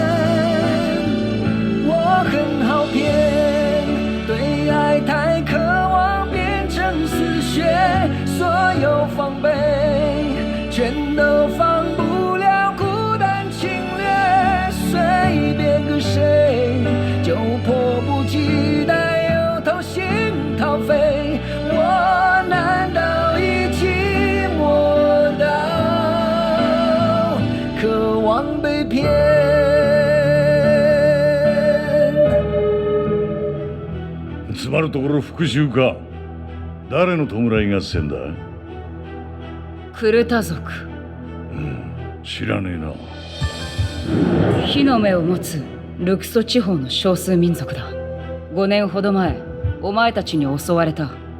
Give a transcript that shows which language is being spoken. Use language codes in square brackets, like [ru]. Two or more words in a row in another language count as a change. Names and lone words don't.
[zh] 我很好骗，对爱太渴望变成死穴，所有防备全都防不了孤单侵略，随便个谁就迫不及待又掏心掏肺，我难道已寂寞到渴望被骗？ [ja] つまるところ復讐か。誰の弔い合戦だ？クルタ族。知らねえな。火の目を持つルクソ地方の少数民族だ。5年ほど前、お前たちに襲われた。